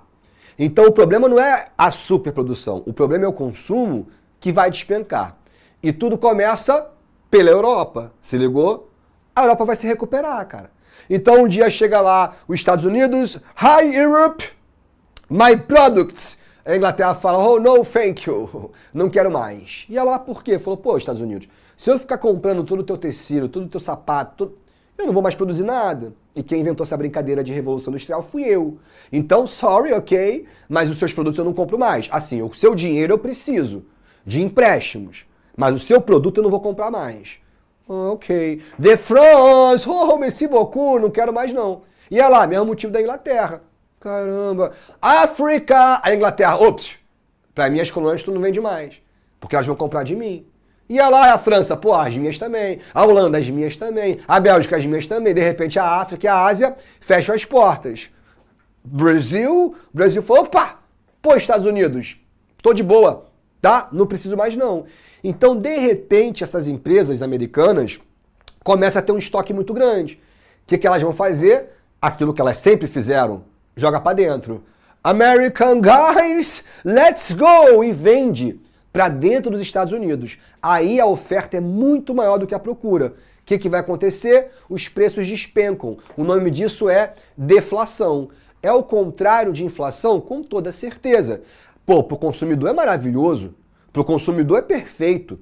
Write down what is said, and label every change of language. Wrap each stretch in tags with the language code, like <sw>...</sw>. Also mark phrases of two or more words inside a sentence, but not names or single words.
<pt>Então o problema não é a superprodução, o problema é o consumo que vai despencar. E tudo começa pela Europa, se ligou? A Europa vai se recuperar, cara. Então um dia chega lá os Estados Unidos,</pt> <en>Hi Europe, my products.</en> <pt>A Inglaterra fala,</pt> <en>oh no, thank you,</en> <pt>não quero mais. E ela, por quê? Falou, pô, Estados Unidos, se eu ficar comprando todo o teu tecido, todo o teu sapato, eu não vou mais produzir nada. E quem inventou essa brincadeira de revolução industrial fui eu. Então, sorry, ok, mas os seus produtos eu não compro mais. Assim, o seu dinheiro eu preciso de empréstimos, mas o seu produto eu não vou comprar mais. Ok. De France, oh,</pt> <fr>merci beaucoup,</fr> <pt>não quero mais não. E é lá, mesmo motivo da Inglaterra. Caramba. África, a Inglaterra, ops, para mim as colônias tu não vende mais, porque elas vão comprar de mim. E lá a França, pô, as minhas também. A Holanda, as minhas também. A Bélgica, as minhas também. De repente a África e a Ásia fecham as portas. Brasil falou, opa, pô, Estados Unidos, tô de boa, tá? Não preciso mais não. Então, de repente, essas empresas americanas começam a ter um estoque muito grande. O que elas vão fazer? Aquilo que elas sempre fizeram. Joga pra dentro.</pt> <en>American guys, let's go!</en> <pt>E vende para dentro dos Estados Unidos. Aí a oferta é muito maior do que a procura. O que vai acontecer? Os preços despencam. O nome disso é deflação. É o contrário de inflação? Com toda certeza. Pô, para o consumidor é maravilhoso, para o consumidor é perfeito.</pt>